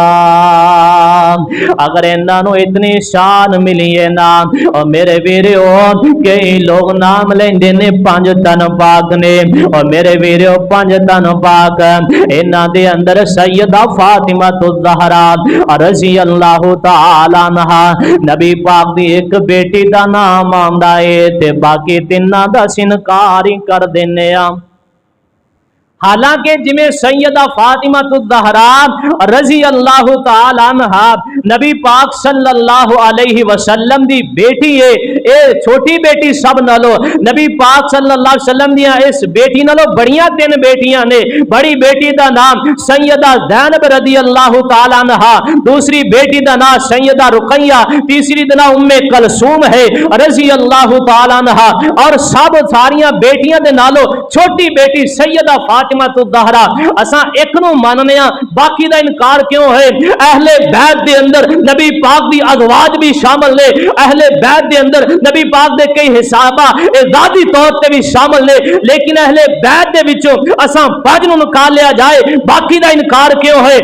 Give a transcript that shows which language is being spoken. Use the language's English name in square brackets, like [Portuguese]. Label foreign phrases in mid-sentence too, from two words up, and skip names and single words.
[Punjabi] اگر انہوں اتنی شان ملی ہے ناں اور میرے ویرو کئی لوگ نام لیندے نے 5 تن پاک نے اور میرے ویرو 5 تن پاک اینہاں دے اندر سیدہ فاطمہ زہرا [Arabic] رضي الله تعالى عنها [Punjabi] نبی پاک دی اک بیٹی دا نام آندا ہے تے باقی تنہاں دا انکار ہی کر دینے آ. حالانکہ جیمیں سیدہ فاطمہ زہرا [Arabic] رضي الله تعالى عنها [Punjabi] نبی پاک [Arabic] صلى الله عليه وسلم [Punjabi] دی بیٹی ہے. اے چھوٹی بیٹی سب نالوں نبی پاک [Arabic] صلى الله عليه وسلم [Punjabi] دیاں اس بیٹی نالوں بڑیاں 3 بیٹیاں نے. بڑی بیٹی دا نام سیدہ زینب [Arabic] رضي الله تعالى عنها, [Punjabi] دوسری بیٹی دا نام سیدہ رقیہ، تیسری دا نام ام کلثوم ہے [Arabic] رضي الله تعالى عنها [Punjabi] اور سب ساریاں بیٹیاں دے نالوں چھوٹی بیٹی سیدہ فاطمہ زہرا. اسا اک نوں ماننے باقی دا انکار کیوں ہے? اہل بیت دے اندر نبی پاک دی ازواج بھی شامل نے. اہل بیت دے اندر نبی پاک دے کئی حسابا ذاتی طور پے بھی شامل نے، لیکن اہل بیت دے وچوں اسا 5 نوں نکال لیا جائے باقی دا انکار کیوں ہے?